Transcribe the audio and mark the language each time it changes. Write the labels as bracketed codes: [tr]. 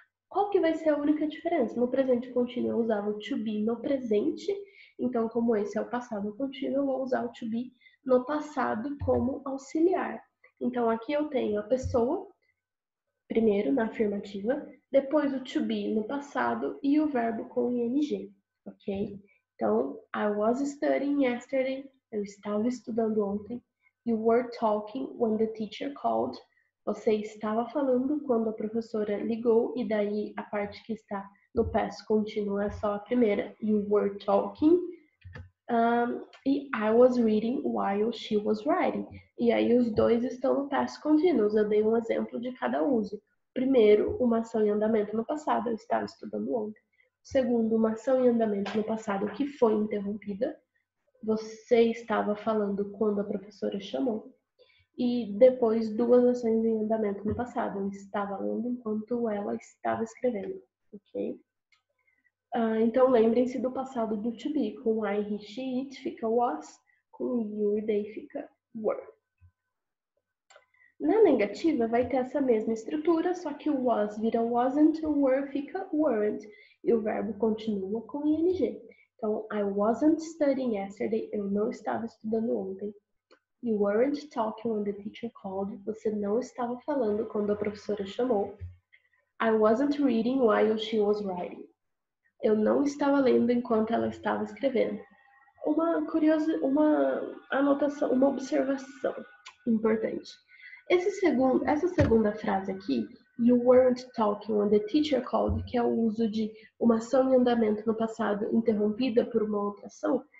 [pt] Qual que vai ser a única diferença? No presente contínuo eu usava o to be no presente, então como esse é o passado contínuo, eu vou usar o to be no passado como auxiliar. Então aqui eu tenho a pessoa, primeiro na afirmativa, depois o to be no passado e o verbo com ing, ok? Então, [en] I was studying yesterday, [pt] eu estava estudando ontem. [en] You were talking when the teacher called, [pt] você estava falando quando a professora ligou, e daí a parte que está no past continuo é só a primeira. [en] You were talking. E I was reading while she was writing. [pt] E aí os dois estão no past continuous. Eu dei um exemplo de cada uso. Primeiro, uma ação em andamento no passado, eu estava estudando ontem. Segundo, uma ação em andamento no passado que foi interrompida. Você estava falando quando a professora chamou. E depois, duas ações em andamento no passado. Eu estava lendo enquanto ela estava escrevendo, ok? Então, lembrem-se do passado do to be. Com I, he, she, it fica was. Com you e they fica were. Na negativa, vai ter essa mesma estrutura, só que o was vira wasn't, o were fica weren't. E o verbo continua com ing. [en] Então, I wasn't studying yesterday. [pt] Eu não estava estudando ontem. [en] You weren't talking when the teacher called. [pt] Você não estava falando quando a professora chamou. [en] I wasn't reading while she was writing. [pt] Eu não estava lendo enquanto ela estava escrevendo. Uma anotação, uma observação importante. Essa segunda frase aqui, [en] you weren't talking when the teacher called, [pt] que é o uso de uma ação em andamento no passado interrompida por uma outra ação.